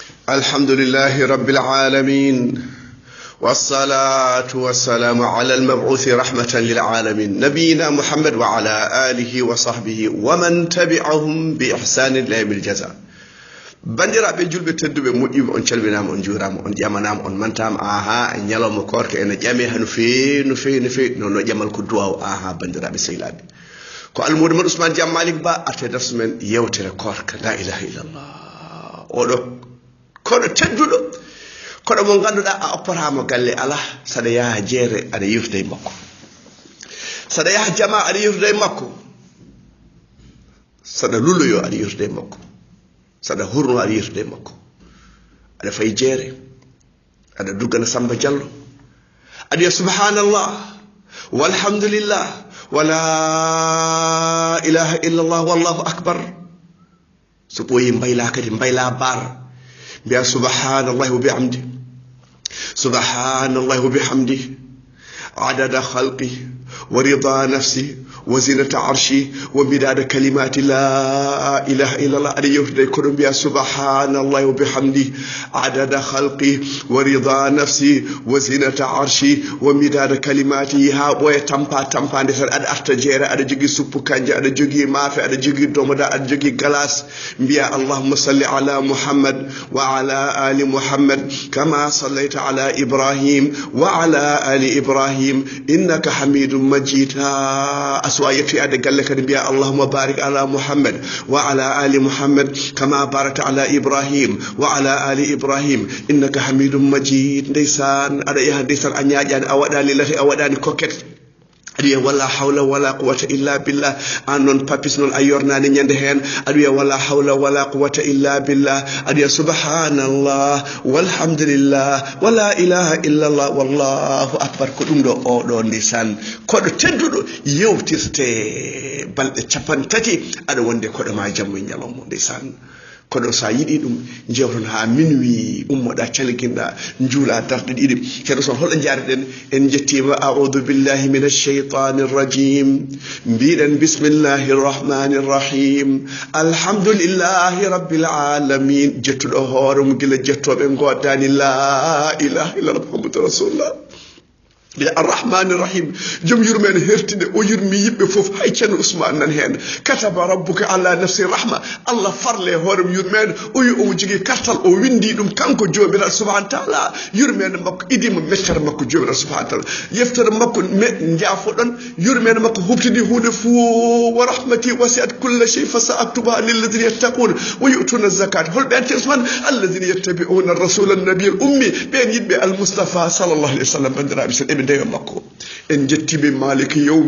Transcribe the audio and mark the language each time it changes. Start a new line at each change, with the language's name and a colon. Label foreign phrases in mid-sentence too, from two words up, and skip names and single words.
Arabic: الحمد لله رب العالمين والصلاة والسلام على المبعوث رحمة للعالمين نبينا محمد وعلى آله وصحبه ومن تبعهم بإحسان الله يوم الجزاء
Fula: bandiraɓe julɓe tedduɓe moƴƴuɓe on calminama on juurama on ƴamanama on mantama aha ñalawma korka ene ƴame ha no fewi noon no ƴamal ko duwaw aha bandiraɓe sehilaɓe ko almudo men Ousmane Diam Malick Ba arte darsu men yewtere korka
Arabic: لا إله إلا الله
Fula: oɗo koɗo tedduɗo koɗo mo ganduɗa a oppatamo galle ala saɗa yaha jeere aɗa yewtude e makko saɗa yaha jama aɗa yewtude e makko saɗa luloyo aɗa yewtude e makko saɗa hurno aɗa yewtude e makko aɗa fayi jeere aɗa duggana Samba Diallo aɗa wiya
Arabic: سبحان الله والحمد لله ولا إله إلا الله والله أكبر
Fula: so ɓooyi mbayla kadi mbayla bar mbiya
Arabic: سبحان الله وبحمده سبحان الله وبحمده عدد خلقه ورضا نفسه وزنة عرشه ومداد كلماته لا إله إلا الله
Fula: aɗa yewtude koɗo mbiya
Arabic: سبحان الله وبحمده عدد خلقه ورضا نفسه وزنة عرشه ومداد كلماته
Fula: ha ɓoya tampande tan aɗa arta jeere aɗa jogui suppu kanje aɗa jogui maafe aɗa jogui domoda aɗa jogui galas mbiya allahumma
Arabic: صل على محمد وعلى آل محمد كما صليت على إبراهيم وعلى آل إبراهيم إنك حميد مجيد
Fula: aswa yettiyade galle kadi mbiya
Arabic: اللهم بارك على محمد وعلى آل محمد كما باركت على إبراهيم وعلى آل إبراهيم إنك حميد مجيد
Fula: ndeysan aɗa yaha ndeysan a ñaƴani a waɗani lati a waɗani coquette aɗa wiya
Arabic: ولا حول ولا قوة إلا بالله
Fula: an noon papis noon a yornani ñande hen aɗa wiya
Arabic: ولا حول ولا قوة إلا بالله
Fula: aɗa wiya
Arabic: سبحان الله والحمد لله ولا إله إلا الله والله أكبر
Fula: ko ɗum ɗo oɗo ndeysan koɗo tedduɗo yewtirte balɗe capantati aɗa wonde koɗo ma jammo e ñalawma ndeysan koɗo sa yiɗi ɗum jewton ha minuit ummoɗa calguinɗa juula darɗe ɗiɗi ceerno son holɗo jaariɗen en jettima
Arabic: أعوذ بالله من الشيطان الرجيم
Fula: mbiɗen
Arabic: بسم الله الرحمن الرحيم الحمد لله رب العالمين
Fula: jettuɗo hoore mo gila jettoɓe goddani
Arabic: لا إله إلا الله محمد رسول الله بلا الرحمن الرحيم
Fula: joom yurmen hertinde o yurmi yimɓe fof hay ceerno Ousmane nan hen
Arabic: كتب ربك على نفسه الرحمة
Fula: allah farle hoorem yurmede o wi omo jogui kartal o windi ɗum kanko jomiraɗo
Arabic: سبحانه وتعالى
Fula: yurmede makko idima mettere makko jomiraɗo
Arabic: سبحانه وتعالى
Fula: yeftere makko jaafoɗon yurmede makko huftidi hunde fo
Arabic: ورحمتي وسعت كل شيء فسأكتبها للذين يتقون ويؤتون الزكاة
Fula: holɓe ante Ousmane
Arabic: الذين يتبعون الرسول النبي الأمي
Fula: ɓen yiɗɓe al mustafa
Arabic: صلى الله عليه وسلم
Fula: bandiraɓe sen ndeyo makko en jettiɓe maliki